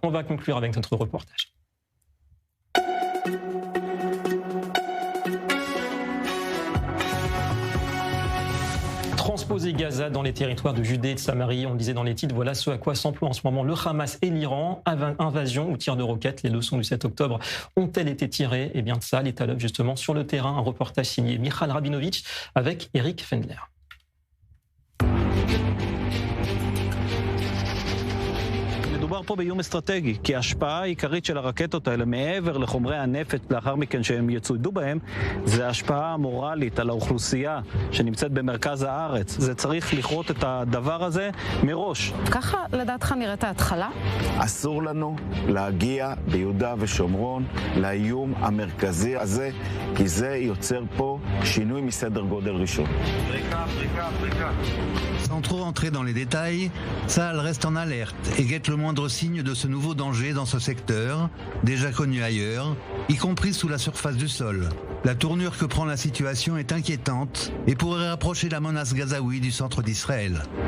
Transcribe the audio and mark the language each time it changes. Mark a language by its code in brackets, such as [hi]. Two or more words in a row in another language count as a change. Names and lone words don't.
[fr] On va conclure avec notre reportage. Transposer Gaza dans les territoires de Judée et de Samarie, on le disait dans les titres, voilà ce à quoi s'emploient en ce moment le Hamas et l'Iran. Invasion ou tir de roquettes, les leçons du 7 octobre ont-elles été tirées? Eh bien de ça, l'état d'œuvre justement sur le terrain, un reportage signé Michal Rabinovitch avec Eric Fendler. [he] מדובר פה באיום אסטרטגי, כי ההשפעה העיקרית של הרקטות האלה מעבר לחומרי הנפץ לאחר מכן שהם יצוידו בהם, זה ההשפעה המורלית על האוכלוסייה שנמצאת במרכז הארץ. זה צריך לכרות את הדבר הזה מראש. ככה לדעתך נראית ההתחלה? אסור לנו להגיע ביהודה ושומרון לאיום המרכזי הזה, כי זה יוצר פה שינוי מסדר גודל ראשון. [fr] Sans trop entrer dans les détails, Tsahal reste en alerte et guette le moindre moindre signe de ce nouveau danger dans ce secteur, déjà connu ailleurs, y compris sous la surface du sol. La tournure que prend la situation est inquiétante et pourrait rapprocher la menace gazaoui du centre d'Israël.